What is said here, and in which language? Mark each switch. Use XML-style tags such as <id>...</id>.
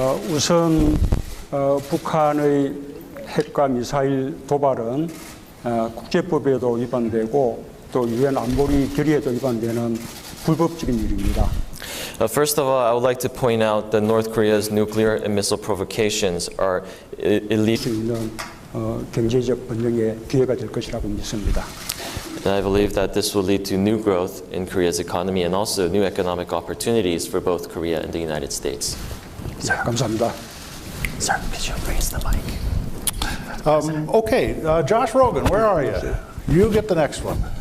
<ko>우선 북한의 핵과 미사일 도발은 국제법에도 위반되고 또 유엔 안보리 결의에도 위반되는 불법적인 일입니다.</ko> <en>First of all, I would like to point out that North Korea's nuclear and missile provocations are illegal.</en> <ko>경제적 번영의 기회가 될 것이라고 믿습니다.</ko> <en>And I believe that this will lead to new growth in Korea's economy and also new economic opportunities for both Korea and the United States.</en> <ko>네, 감사합니다.</ko> <en>Sir, could you raise the mic? Okay, Josh Rogan, where are you? You get the next one.</en>